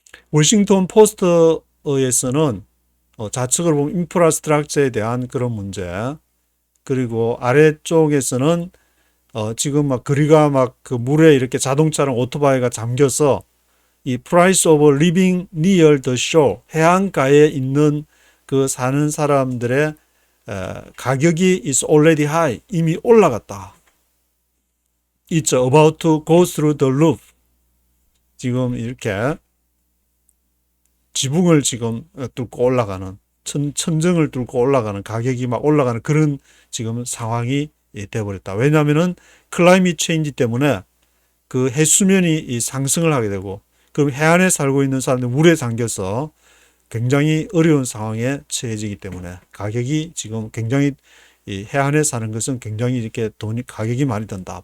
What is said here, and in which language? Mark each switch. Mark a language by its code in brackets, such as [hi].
[ko] 워싱턴 포스트에서는 좌측을 보면 인프라스트럭처에 대한 그런 문제, 그리고 아래쪽에서는 지금 막 거리가 막 그 물에 이렇게 자동차랑 오토바이가 잠겨서 이 [en] price of living near the shore, [ko] 해안가에 있는 그 사는 사람들의 가격이 [en] is already high, [ko] 이미 올라갔다. [en] It's about to go through the roof. [ko] 지금 이렇게 지붕을 지금 뚫고 올라가는, 천정을 뚫고 올라가는, 가격이 막 올라가는 그런 지금 상황이 되어버렸다. 왜냐하면은 클라이밋 체인지 때문에 그 해수면이 상승을 하게 되고, 그럼 해안에 살고 있는 사람들 물에 잠겨서 굉장히 어려운 상황에 처해지기 때문에 가격이 지금 굉장히 해안에 사는 것은 굉장히 이렇게 가격이 많이 든다.